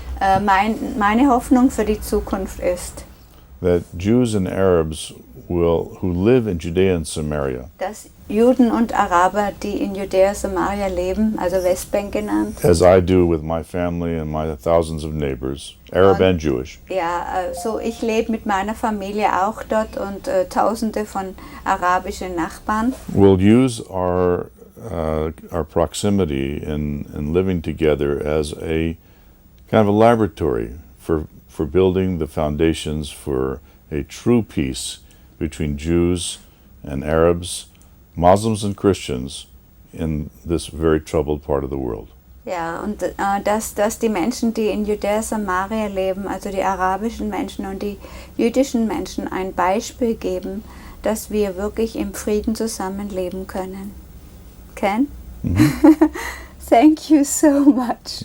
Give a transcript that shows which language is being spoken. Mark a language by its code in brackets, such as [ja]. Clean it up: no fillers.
[de] Meine Hoffnung für die Zukunft ist, [en] that Jews and Arabs who live in Judea and Samaria, [de] dass Juden und Araber, die in Judäa Samaria leben, also Westbank genannt, [en] as I do with my family and my thousands of neighbors, Arab and Jewish, [de] ja, also ich lebe mit meiner Familie auch dort und Tausende von arabischen Nachbarn, [en] will use our proximity in living together as a kind of a laboratory for building the foundations for a true peace between Jews and Arabs, Muslims and Christians in this very troubled part of the world. [de] Ja, und dass die Menschen, die in Judäa Samaria leben, also die arabischen Menschen und die jüdischen Menschen, ein Beispiel geben, dass wir wirklich im Frieden zusammenleben können. [en] Ken? Mm-hmm. Thank you so much.